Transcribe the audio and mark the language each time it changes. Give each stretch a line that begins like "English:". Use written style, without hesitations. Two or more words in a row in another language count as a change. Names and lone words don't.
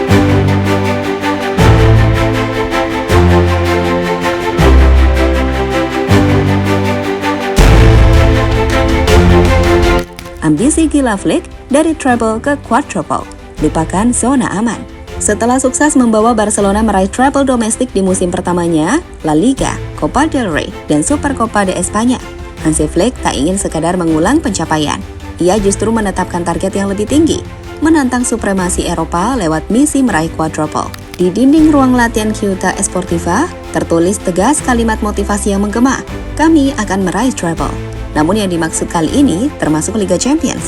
Indonesian: Ambisi gila Flick dari treble ke quadruple, lupakan zona aman. Setelah sukses membawa Barcelona meraih treble domestik di musim pertamanya, La Liga, Copa del Rey, dan Supercopa de España, Hansi Flick tak ingin sekadar mengulang pencapaian. Ia justru menetapkan target yang lebih tinggi, menantang supremasi Eropa lewat misi meraih quadruple. Di dinding ruang latihan Ciutat Esportiva, tertulis tegas kalimat motivasi yang menggema, "Kami akan meraih treble." Namun yang dimaksud kali ini termasuk Liga Champions.